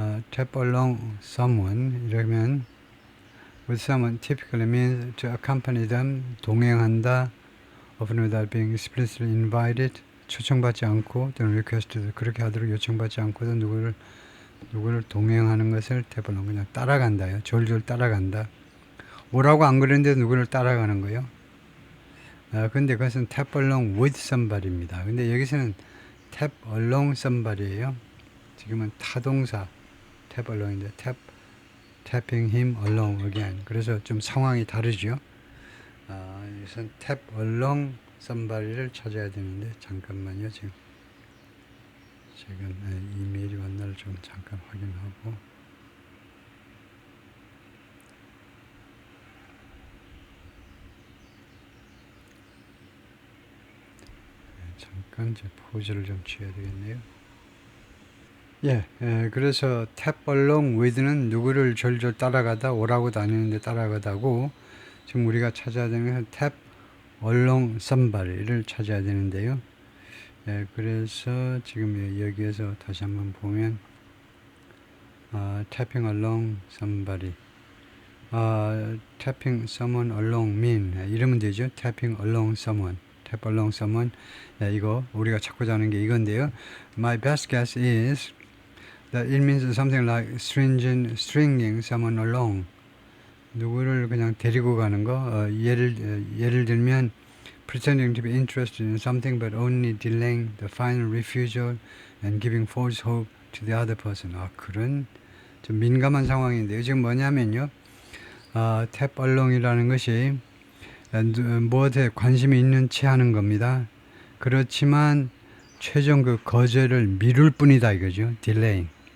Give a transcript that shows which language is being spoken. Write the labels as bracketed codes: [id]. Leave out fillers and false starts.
[en] 탭 along someone 이러면 with someone typically means to accompany them, [ko] 동행한다, [en] often without being explicitly invited, [ko] 초청받지 않고 또는 [en] requested, [ko] 그렇게 하도록 요청받지 않고도 누구를 동행하는 것을 탭 along, 그냥 따라간다요. 졸졸 따라간다. 오라고 안 그랬는데 누구를 따라가는 거예요. 근데 그것은 탭 along with somebody입니다. 근데 여기서는 탭 along somebody예요. 지금은 타동사 탭 along인데 [en] tapping him along again. [ko] 그래서 좀 상황이 다르죠. 우선 탭 along somebody를 찾아야 되는데 잠깐만요. 지금 이메일이 왔나를 좀 잠깐 확인하고. 잠깐 제 포즈를 좀 취해야 되겠네요. 그래서 탭 along with는 누구를 졸졸 따라가다, 오라고 다니는데 따라가다고, 지금 우리가 찾아야 되는 건 탭 along somebody를 찾아야 되는데요. [en] 그래서 지금 여기에서 다시 한번 보면 tapping along somebody, tapping someone along mean [ko] 이러면 되죠. [en] tapping along someone, tap along someone. [ko] 이거 우리가 찾고자 하는 게 이건데요. [en] My best guess is that it means something like stringing someone along. [ko] 누구를 그냥 데리고 가는 거. [en] 예를 들면 pretending to be interested in something but only delaying the final refusal and giving false hope to the other person. [ko] 그런 좀 민감한 상황인데요. 지금 뭐냐면요. tap along이라는 것이 무엇에 관심이 있는 채 하는 겁니다. 그렇지만 최종 그 거절을 미룰 뿐이다 이거죠. [en] delaying.